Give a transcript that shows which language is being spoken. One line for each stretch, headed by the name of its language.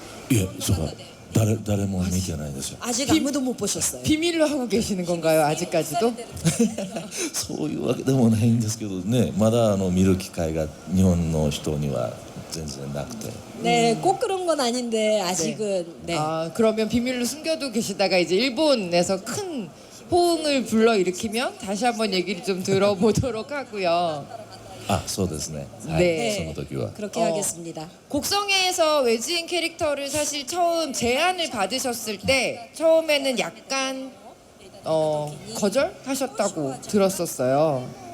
Japanese: いえ、そうか誰も見てないですよ。
Korean: 아직 아무도 못 보셨어요. 비밀로 하고 계시는 건가요? 아직까지도?
Japanese: そういうわけでもないんですけどね、まだ見る機会が日本の人には全然なくて。
Korean: 네, 꼭 그런 건 아닌데 아직은 네. 그러면 비밀로 숨겨두고 계시다가 이제 일본에서 큰 호응을 불러일으키면 다시 한번 얘기를 좀 들어보도록 하고요.
Japanese: そうですね。はい、
Korean: 네.
Japanese: その時は。
Korean: 그렇게 하겠습니다. 곡성에서 외지인 캐릭터를 사실 처음 제안을 받으셨을 때 처음에는 약간 거절하셨다고 들었었어요.